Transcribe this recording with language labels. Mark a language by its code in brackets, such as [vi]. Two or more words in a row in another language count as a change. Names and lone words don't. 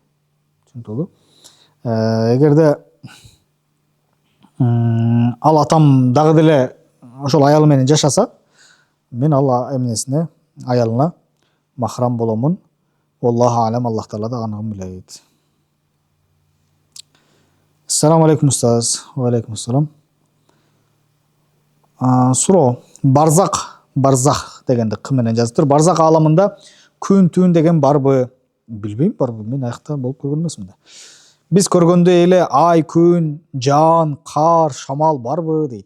[ky] Түшүнүктүүбү? Эгерде ал атам дагы деле ошол аялы менен жашаса, мен ал эмнесине, аялына махрам боломун. [ar] الله أعلم, [ky] Аллах таала да аныгын билет. [ar] السلام عليكم أستاذ. وعليكم السلام. [ky] Суроо, барзах дегенди кым менен жазыптыр. Барзах ааламында күн түн деген барбы? Билбейм, барбы? Мен аякта болуп көргөн эмесмин да. Биз көргөндөй эле ай, күн, жаан, кар, шамал барбы дейт.